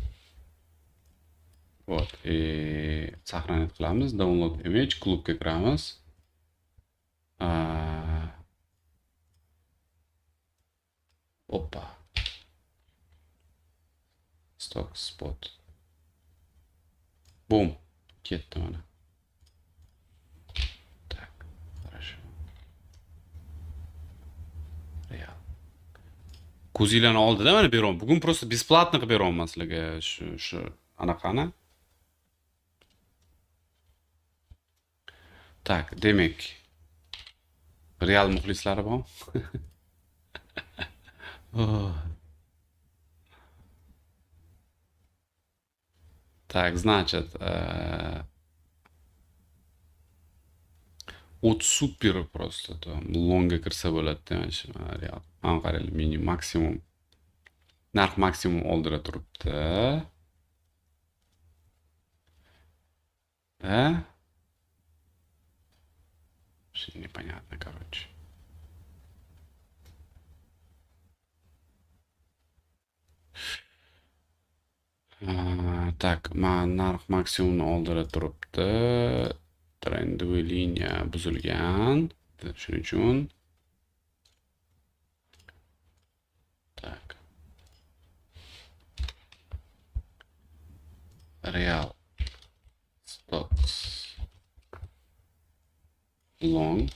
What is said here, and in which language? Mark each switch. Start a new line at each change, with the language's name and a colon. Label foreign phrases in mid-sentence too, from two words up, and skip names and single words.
Uzbek: Вот, saqlanib qilamiz,
English: download image,
Uzbek: klubga kiramiz. Oppa.
English: Stock spot. Boom.
Uzbek: Ketdi mana.
Russian: Так, хорошо. Real.
Uzbek: Ko'zinglarni oldida mana beryapman. Bugun
Russian: просто бесплатно
Uzbek: qilib beryapman sizlarga shu anaqani. Так, demak, Real muxlislari bormi?
Russian: Oh. Так, значит, от супер просто там лонга
Uzbek: kirsa bo'ladi mana shu Real. Mana qaranglar, mini maksimum. Narx maksimum oldira turibdi.
Russian: Вообще непонятно, короче. Так,
Uzbek: narx maksimumni oldira turibdi. Trendoviy liniya buzilgan. Shuning uchun. Так.
English: Real stocks long.